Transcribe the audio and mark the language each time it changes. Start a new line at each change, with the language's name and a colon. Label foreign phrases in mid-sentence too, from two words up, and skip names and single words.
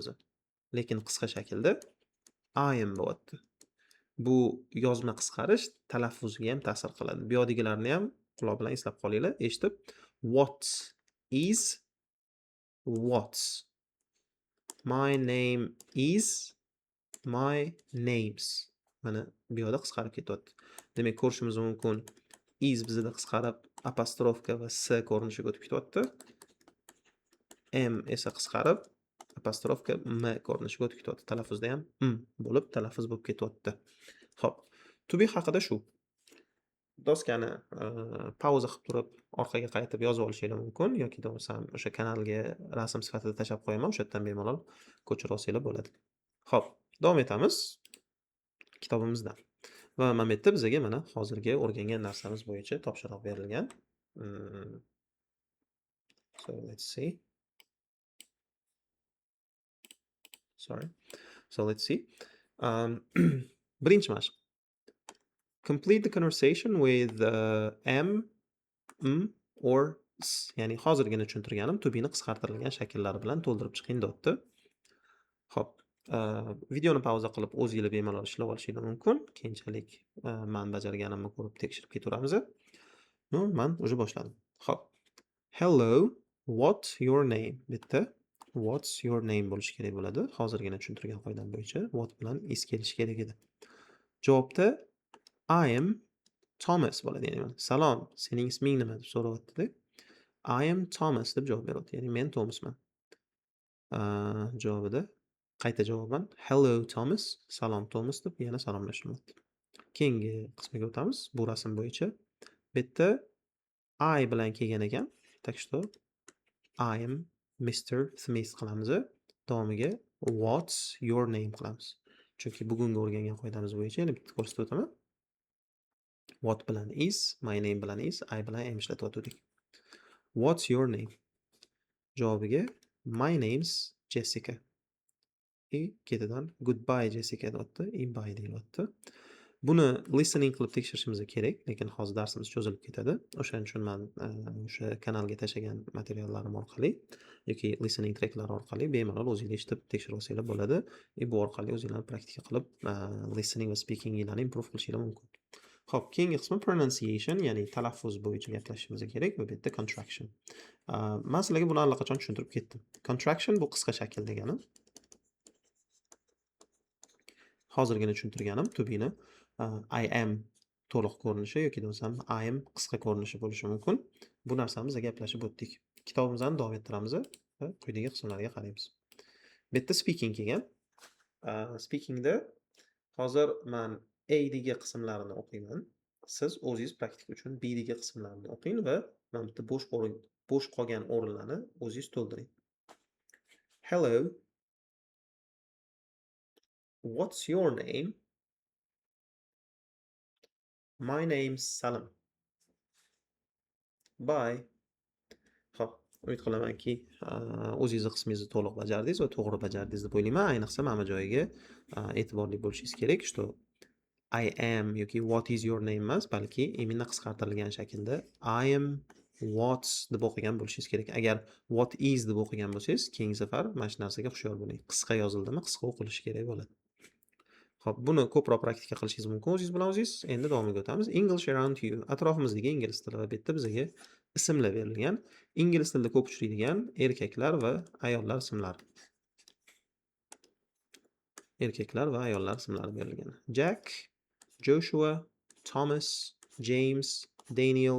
Uzbek: Lekin qisqa shaklda
English: I am
Uzbek: bo'lyapti. Bu yozma qisqarish talaffuzga ham ta'sir qiladi. Bu yerdagilarni ham quloq bilan eslab qolinglar, eshitib.
English: What is what's. My name is my names.
Uzbek: Mana bu yerda qisqarib ketyapti. Demak, ko'rishimiz mumkin. Is bizda qisqarib apostrofka va s ko'rinishiga o'tib ketyapti. M esa qisqarib apostrofka m ko'rinishiga o'tib ketyapti. Talaffuzda ham bo'lib talaffuz bo'lib ketyapti. Xo'p,
English: to be
Uzbek: haqida shu. Doskani pauza qilib turib orqaga qaytib yozib olishingiz mumkin yoki bo'lmasam o'sha kanalga rasm sifatida tashab qo'yaman, o'sha yerdan bemalol ko'chirib olsanglar bo'ladi. Xo'p, davom etamiz kitobimizdan. Va mana bu yerda bizga mana hozirgi o'rgangan narsamiz bo'yicha topshiriq berilgan.
English: So let's see. So let's see.
Uzbek: Birinchi mashq.
English: Complete the conversation with am, or s.
Uzbek: Ya'ni hozirgina tushuntirganim
English: to be
Uzbek: ni qisqartirilgan shakllari bilan to'ldirib chiqing deyapti. Xo'p, videoni pauza qilib o'zingiz bemalol ishlab olishingiz mumkin. Keyinchalik men bajarganimni ko'rib tekshirib ketaveramiz. No, men уже boshladim. Xo'p.
English: Hello, what's your name?
Uzbek: Bitta
English: what's your name
Uzbek: bo'lishi kerak bo'ladi. Hozirgina tushuntirgan qoidam bo'yicha
English: what bilan is
Uzbek: kelishi kerak edi. Javobda
English: I am Thomas
Uzbek: bo'ladi. Ya'ni salom, sening isming nima deb so'rayapti-da.
English: I am Thomas
Uzbek: deb javob beryapti. Ya'ni men Thomasman. Javobida qayta javoban
English: hello Thomas,
Uzbek: salom Thomas deb yana salomlashyapti. Keyingi qismiga o'tamiz. Bu rasm bo'yicha. Bu yerda I bilan kelgan ekan.
Russian: Так что
English: I am Mr. Smith qilamiz.
Uzbek: Davomiga
English: what's your name
Uzbek: qilamiz. Chunki bugungi o'rgangan qoidamiz bo'yicha yana bitta ko'rsatib o'taman.
English: What bilan is, my name bilan is, I bilan am ishlatib What's your name? Javobiga my name's Jessica.
Uzbek: Ketidan
English: goodbye Jessica
Uzbek: deyapti, bye deyapti. Buni listening qilib tekshirishimiz kerak, lekin hozir darsimiz cho'zilib ketadi. O'shaning uchun men o'sha kanalga tashlagan materiallarim orqali yoki listening tracklari orqali bemalol o'zingiz eshitib tekshirib olsanglar bo'ladi. Bu orqali o'zingizlar praktika qilib listening va speakinginglarni improve qilishingiz mumkin. Xo'p, keyingi qismi pronunciation, ya'ni talaffuz bo'yicha gaplashishimiz kerak va bu yerda contraction. Men sizlarga buni allaqachon tushuntirib ketdim. Contraction bu qisqa shakl degani. Hozirgina tushuntirganim
English: to be
Uzbek: ni
English: I am
Uzbek: to'liq ko'rinishi yoki bo'lmasam
English: I am
Uzbek: qisqa ko'rinishi bo'lishi mumkin. Bu narsani biz gaplashib o'tdik. Kitobimizni davom ettiramiz va quyidagi qismlarga qaraymiz. Bu yerda speaking kelgan. Speakingda hozir men A dagi qismlarini o'qiyman. Siz o'zingiz praktika uchun B dagi qismlarini o'qing va mana bitta bo'sh qolgan o'rinlarni o'zingiz to'ldiring.
English: Hello. What's your name? My name's Salim. Bye.
Uzbek: Xo'p, umid qilamanki, o'zingizni qismingizni to'liq bajardingiz va to'g'ri bajardingiz deb o'ylayman. Ayniqsa mana bu joyiga e'tiborli bo'lishingiz kerak, что
English: I am
Uzbek: yoki
English: what is your name
Uzbek: emas, balki именно qisqartirilgan shaklda
English: I am what's
Uzbek: deb o'qigan bo'lishingiz kerak. Agar what is deb o'qigan bo'lsangiz, keyingi safar mana shu narsaga hushyor bo'ling. Qisqa yozildimi, qisqa o'qilishi kerak bo'ladi. Xo'p, buni ko'proq praktika qilishingiz mumkin o'zingiz bilan o'zingiz. Endi davomiga o'tamiz.
English: English around you.
Uzbek: Atrofimizdagi ingliz tili va bu yerda bizga ismlar berilgan. Ingliz tilida ko'p uchraydigan erkaklar va ayollar ismlari. Erkaklar va ayollar ismlari berilgan. Jack, Joshua, Thomas, James, Daniel.